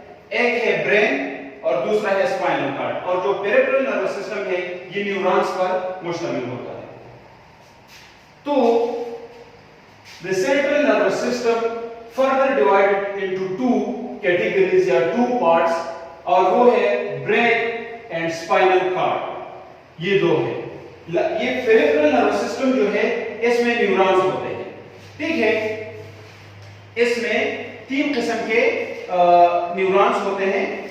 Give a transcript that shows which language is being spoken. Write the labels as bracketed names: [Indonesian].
[Urdu] ایک ہے برین اور دوسرا ہے اسپائنل کارڈ, اور جو پیریفرل نروس سسٹم ہے یہ نیورونز پر مشتمل ہوتا ہے. [English] تو the central nervous system further divided into two categories یا two parts, [Urdu] اور وہ ہے [English] brain and spinal cord. [Urdu] یہ دو ہے. یہ peripheral nervous system جو ہے اس میں نیورونز ہوتے ہیں. ٹھیک ہے, اس میں تین قسم کے نیورونز ہوتے ہیں.